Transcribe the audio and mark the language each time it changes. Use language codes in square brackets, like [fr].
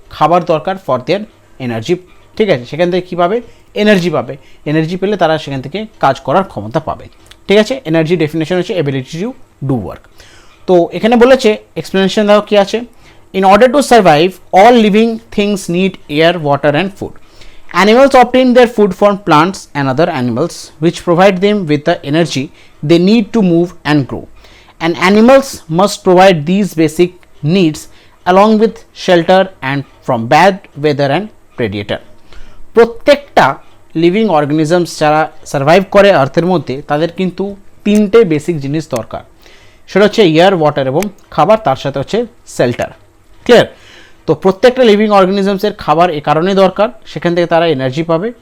[bn] খাবার দরকার [en] For their energy. [bn] ঠিক আছে, সেখান থেকে কী পাবে? এনার্জি পাবে। এনার্জি পেলে তারা সেখান থেকে কাজ করার ক্ষমতা পাবে। ঠিক আছে, এনার্জি ডেফিনেশন হচ্ছে [en] Ability to do work. [bn] তো এখানে বলেছে এক্সপ্লেনেশন দাও কি আছে, [en] In order to survive all living things need air, water and food. Animals obtain their food from plants and other animals which provide them with the energy they need to move and grow. And animals must provide these basic needs along with shelter and from bad weather and predator. [bn] প্রত্যেকটা living organisms যারা survive করে আর্থের মধ্যে, তাদের কিন্তু তিনটে basic জিনিস দরকার। সেটা হচ্ছে এয়ার, ওয়াটার এবং খাবার, তার সাথে হচ্ছে শেল্টার। ক্লিয়ার? তো প্রত্যেকটা লিভিং অর্গানিজমসের খাবার এ কারণে দরকার, সেখান থেকে তারা এনার্জি পাবে।